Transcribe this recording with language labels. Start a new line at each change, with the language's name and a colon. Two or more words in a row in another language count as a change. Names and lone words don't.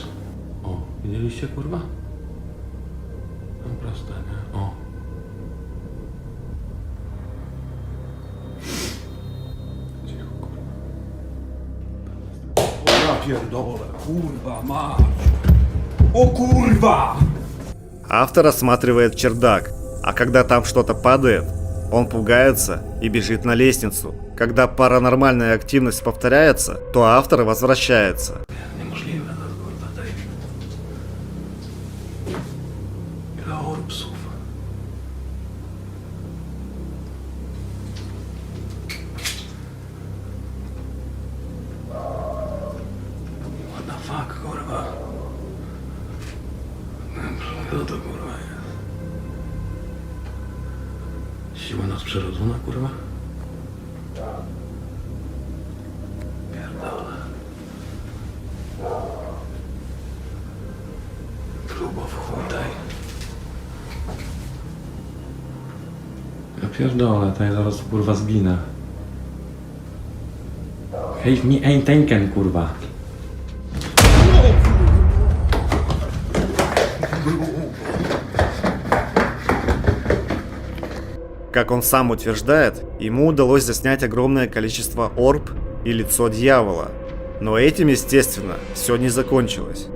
Polish: O, widzieliście kurwa? No proste, nie? O. Cicho, kurwa. Ja pierdolę, kurwa mać. O kurwa!
Russian: Автор осматривает чердак, а когда там что-то падает, он пугается и бежит на лестницу. Когда паранормальная активность повторяется, то автор возвращается.
Polish: Niemożliwe, no kurwa, tej. Ile orbsów.
English: What the fuck,
Polish: kurwa. Co to kurwa jest? Siła nadprzyrodzona, kurwa? Pierdolę. Grubo w chuj tej. Ja pierdolę, tutaj zaraz kurwa zginę. Hej, mi ein denken, kurwa.
Russian: Как он сам утверждает, ему удалось заснять огромное количество орб и лицо дьявола. Но этим, естественно, все не закончилось.